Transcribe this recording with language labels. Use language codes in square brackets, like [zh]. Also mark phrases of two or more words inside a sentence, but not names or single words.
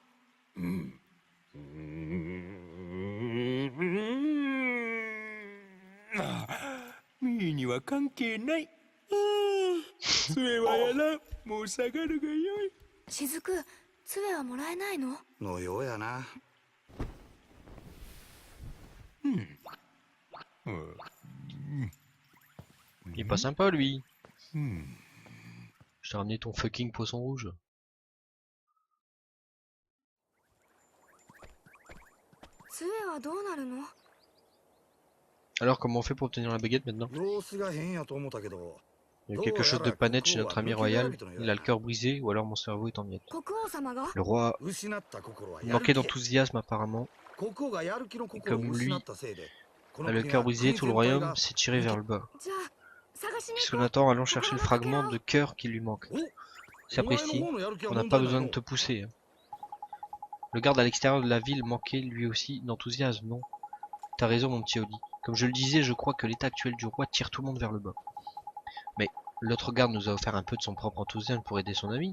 [ja] ミーには関係ない。杖はやらん。もう下がるがよい。雫、杖はもらえないの？のようやな。 [fr] Il est pas sympa lui. Je t'ai ramené ton fucking poisson rouge. [ja] 杖はどうなるの？ [fr] Alors comment on fait pour obtenir la baguette maintenant? [ja] 様子が変やと思ったけど。 [fr] Il y a quelque chose de pas net chez notre ami royal. Il a le cœur brisé ou alors mon cerveau est en miettes. [ja] 国王様が？ [fr] Le roi [ja] 失った心は [fr] manquait d'enthousiasme apparemment. [ja] 国王がやる気の [fr] Et [ja] 心を [fr] comme [ja] 失 [fr] lui [ja] ったせいで。 [fr] a le cœur brisé, tout le royaume s'est tiré vers le bas. [ja] じゃあ探しに [fr] Qu'est-ce [ja] 行 [fr] qu'on [ja] こう。 [fr] attend? Allons chercher le fragment de cœur qui lui manque. S'apprécie. On n'a pas besoin de te pousser. Le garde à l'extérieur de la ville manquait lui aussi d'enthousiasme, non? T'as raison mon petit Oli. Comme je le disais, je crois que l'état actuel du roi tire tout le monde vers le bas. Mais l'autre garde nous a offert un peu de son propre enthousiasme pour aider son ami.